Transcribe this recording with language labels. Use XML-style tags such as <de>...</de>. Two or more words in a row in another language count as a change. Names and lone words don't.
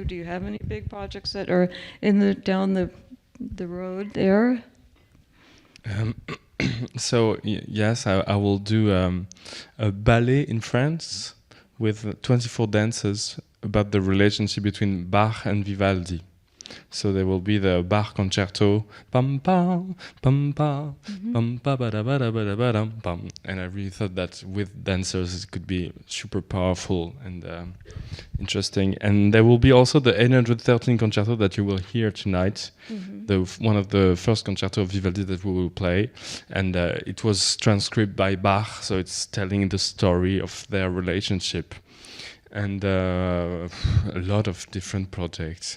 <en>Do you have any big projects that are down the road there? So yes, I will do a ballet in France with 24 dancers about the relationship between Bach and Vivaldi. So there will be the Bach concerto, pam pam pam pam pam pa ba da ba da ba da ba dum pam, and I really thought that with dancers it could be super powerful and interesting. And there will be also the 813 concerto that you will hear tonight, one of the first concerto of Vivaldi that we will play, and it was transcribed by Bach, so it's telling the story of their relationship, and a lot of different projects.</en>